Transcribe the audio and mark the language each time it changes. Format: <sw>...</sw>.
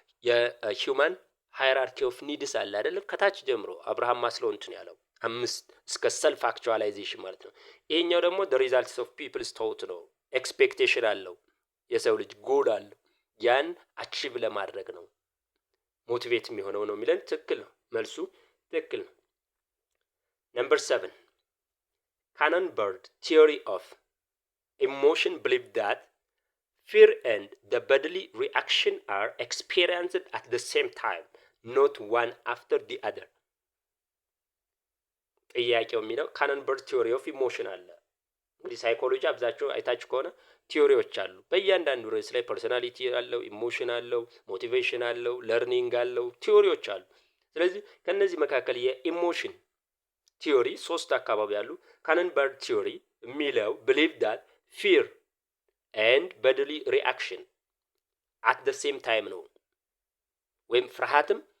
<am>የሂውማን ሃይራርኪ ኦፍ ኒድስ አለ አይደለም? ከታች ጀምሮ አብርሃም ማስሎው እንትን ያለው 5 እስከ ሰልፍ አክቹዋላይዜሽን ማለት ነው። ይሄኛው ደግሞ</am> <en>the results of people's thought</en> <am>ነው። ኤክስፔክቴሽን አለው የሰው ልጅ ጎል አለው። ያን አቺቭ ለማድረግ ነው ሞቲቬት የሚሆነው ነው የሚለን። ትክክል ነው። መልሱ ትክክል ነው።</am> <en>Number 7. Cannonbird theory of emotion believed that fear and the bodily reaction are experienced at the same time, not one after the other.</en> <am>ጥያቄው የሚለው ካነንበርግ ቲዮሪ ኦፍ ኢሞሽን አለ። እንግዲህ ሳይኮሎጂ አብዛቸው አይታችሁ ከሆነ ቲዮሪዎች አሉ። በእያንዳንዱ ርዕስ ላይ ፐርሶናሊቲ አለው፣ ኢሞሽን አለው፣ ሞቲቬሽን አለው፣ ለርኒንግ አለው፣ ቲዮሪዎች አሉ። ስለዚህ ከነዚህ መካከል የኢሞሽን ቲዮሪ 3 አካባቢ አሉ። ካነንበርግ ቲዮሪ የሚለው</am> <en>believe that fear and bodily reaction at the same time</en> <am>ነው። ወይም ፍርሃትም</am>